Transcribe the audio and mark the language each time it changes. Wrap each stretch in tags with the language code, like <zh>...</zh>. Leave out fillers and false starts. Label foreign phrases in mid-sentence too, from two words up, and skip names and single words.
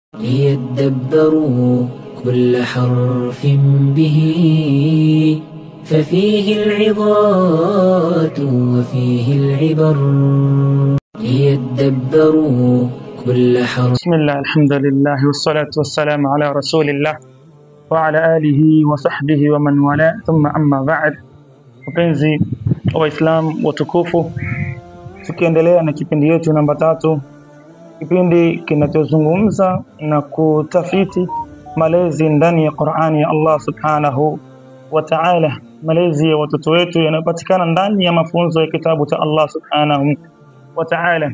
<ar>ليدبروا كل حرف به ففيه العظات وفيه العبر ليدبروا كل حرف. بسم الله، الحمد لله والصلاة والسلام على رسول الله وعلى آله وصحبه ومن والاه ثم أما بعد.</ar> <sw>Wapenzi wa Islam watukufu, tukiendelea na kipindi yetu namba 3, kipindi kinachozungumza na kutafiti malezi ndani ya Qur'ani ya Allah</sw> <ar>سبحانه وتعالى.</ar> <sw>Malezi ya watoto wetu yanapatikana ndani ya mafunzo ya kitabu cha Allah</sw> <ar>سبحانه وتعالى.</ar>